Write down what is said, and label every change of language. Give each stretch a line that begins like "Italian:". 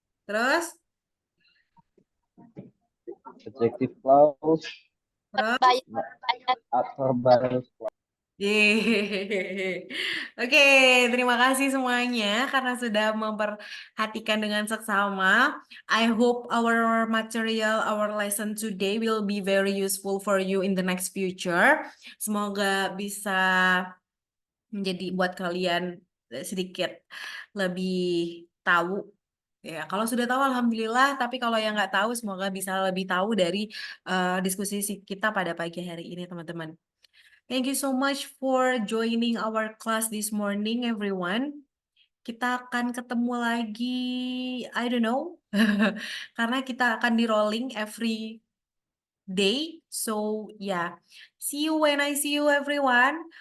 Indonesian: Terus?
English: Adjective clause.
Indonesian: Terus?
English: Adverbial clause. Yeay.
Indonesian: Oke, terima kasih semuanya karena sudah memperhatikan dengan seksama.
English: I hope our material, our lesson today will be very useful for you in the next future.
Indonesian: Semoga bisa menjadi buat kalian sedikit lebih tahu. Ya, kalau sudah tahu alhamdulillah, tapi kalau yang nggak tahu semoga bisa lebih tahu dari diskusi kita pada pagi hari ini, teman-teman.
English: Thank you so much for joining our class this morning, everyone.
Indonesian: Kita akan ketemu lagi,
English: I don't know,
Indonesian: karena kita akan di rolling
English: every day. So, yeah. See you when I see you, everyone.